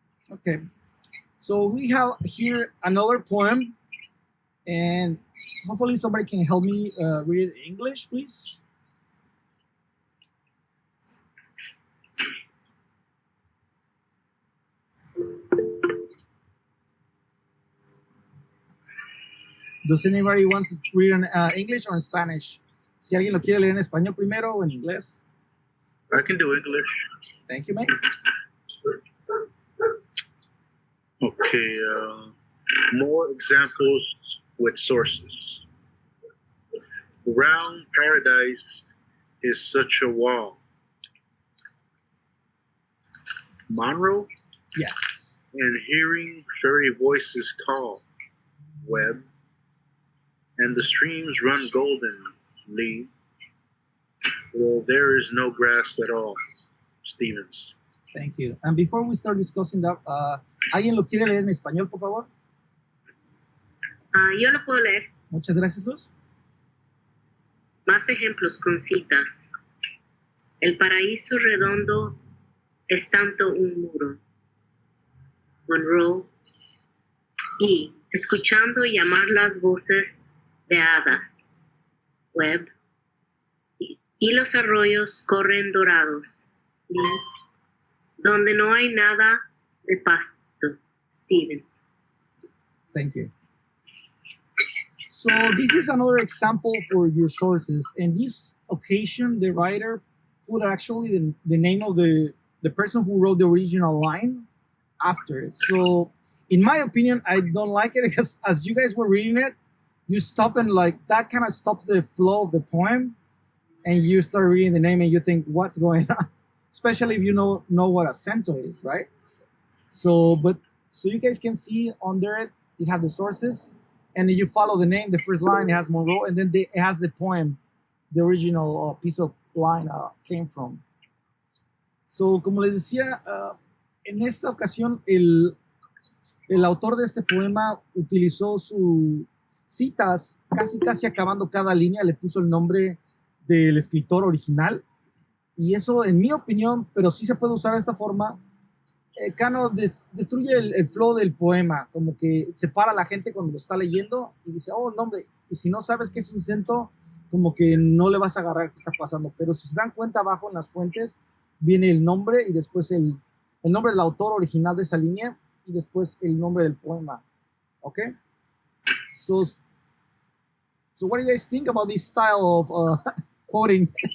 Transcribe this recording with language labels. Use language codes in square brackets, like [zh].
[en] Okay. So we have here another poem, and hopefully somebody can help me read it in English, please. Does anybody want to read in English or in Spanish? [es] Si alguien lo quiere leer en español primero o en inglés. [en] I can do English. Thank you, mate. Okay, more examples with sources. Round paradise is such a wall. Monroe? Yes. And hearing fairy voices call. Webb. And the streams run goldenly. Well, there is no grass at all. Stevens. Thank you. And before we start discussing that, [es] ¿alguien lo quiere leer en español, por favor? Yo lo puedo leer. Muchas gracias, Luz. Más ejemplos con citas. El paraíso redondo es tanto un muro. Monroe. Y escuchando llamar las voces de hadas. Webb. Y los arroyos corren dorados. Y donde no hay nada de pasto. Stevens. [en] Thank you. So this is another example for your sources. In this occasion, the writer put actually the name of the person who wrote the original line after it. So in my opinion, I don't like it because as you guys were reading it, you stop and like that kind of stops the flow of the poem and you start reading the name and you think, what's going on? Especially if you know what a cento is, right? So you guys can see under it, you have the sources, and then you follow the name, the first line, it has Monroe, and then it has the poem, the original piece of line came from. So, [es] como les decía, en esta ocasión, el autor de este poema utilizó sus citas, casi acabando cada línea, le puso el nombre del escritor original. Y eso, en mi opinión, pero sí se puede usar de esta forma, Cano destruye el flow del poema, como que separa a la gente cuando lo está leyendo y dice, oh, nombre, y si no sabes que es un cento, como que no le vas a agarrar qué está pasando. Pero si se dan cuenta, abajo en las fuentes viene el nombre y después el nombre del autor original de esa línea y después el nombre del poema. ¿Ok? [en] So what do you guys think about this style of quoting?